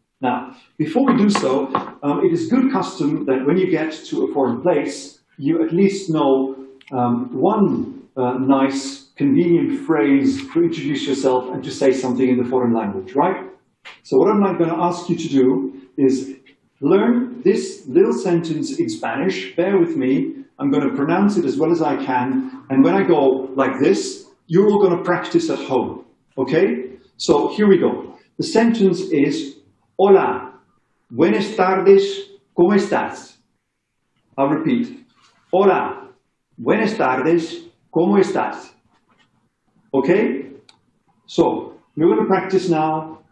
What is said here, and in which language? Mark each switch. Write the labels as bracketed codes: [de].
[en] Now, before we do so, it is good custom that when you get to a foreign place, you at least know one nice, convenient phrase to introduce yourself and to say something in the foreign language, right? So what I'm going to ask you to do is learn this little sentence in Spanish. Bear with me. I'm going to pronounce it as well as I can. And when I go like this, you're all going to practice at home. Okay? So here we go. The sentence is, [es] Hola, buenas tardes, ¿cómo estás? [en] I'll repeat. [es] Hola, buenas tardes, ¿cómo estás? [en] Okay? So, we're going to practice now.